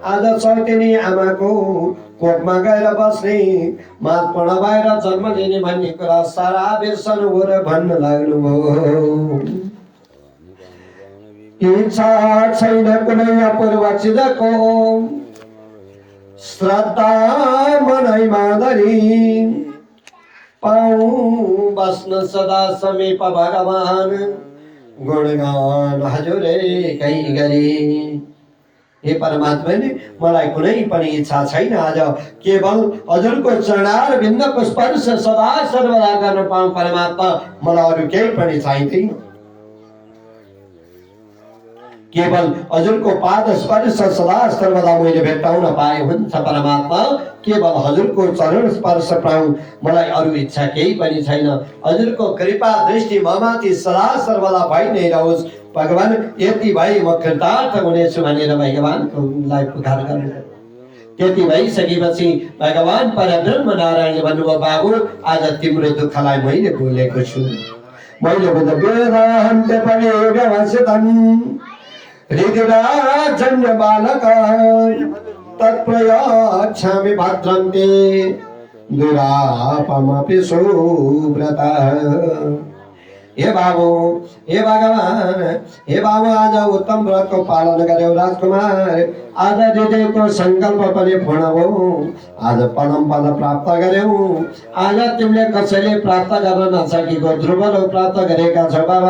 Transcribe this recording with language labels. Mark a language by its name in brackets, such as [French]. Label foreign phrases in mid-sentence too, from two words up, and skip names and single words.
[Nepali] आज सौतिनी आमाको कोखमा गएर बस्ने, महत्वपूर्ण भएर जन्म लिने भन्ने कुरा सारा बिर्सनु र भन्न लाग्नुभयो। इच्छा छैन कुनै अपूर्व चिजको, श्रद्धा मनैमा धरी पाऊँ बस्न सदा समीप भगवान, गुणगान हजुरै कै गरी। हे परमात्मा, मलाई कुनै पनि इच्छा छैन, आज केवल हजुरको चरणार बिन्दको स्पर्श सदा सर्वदा गर्न पाऊँ परमात्मा, मलाई अरू केही पनि चाहिँदैन। केवल हजुरको पाद स्पर्श सदा सर्वदा मैले भेट्टाउन पाए हुन्छ परमात्मा। केवल हजुरको चरण स्पर्श पाऊँ, मलाई अरू इच्छा केही पनि छैन। हजुरको कृपा दृष्टि ममाथि सदा सर्वदा भइ नै रहोस् भगवान। यति भई म कृतार्थ हुनेछु भनेर भगवानलाई पुकार गर्नु। त्यति भइसकेपछि भगवान परब्रह्म नारायणले भन्नुभयो, बाबु आज तिम्रो दुःखलाई मैले भुलेको छु। [Sanskrit] मैले बुझ वेदान्त पनि व्यवसितम् हृदिराजन्य बालक तत्प्रयाच्छामि भद्रन्ते दुरापमपि सुव्रत। [Nepali] हे बाबु, हे भगवान, हे बाबु, आज उत्तम व्रतको पालन गर्यौ राजकुमार। आज हृदयको संकल्प पनि पूर्ण भयो। आज परम पद प्राप्त गर्यौ। आज तिमीले कसैले प्राप्त गर्न नसकेको ध्रुवहरू प्राप्त गरेका छौ बाबा।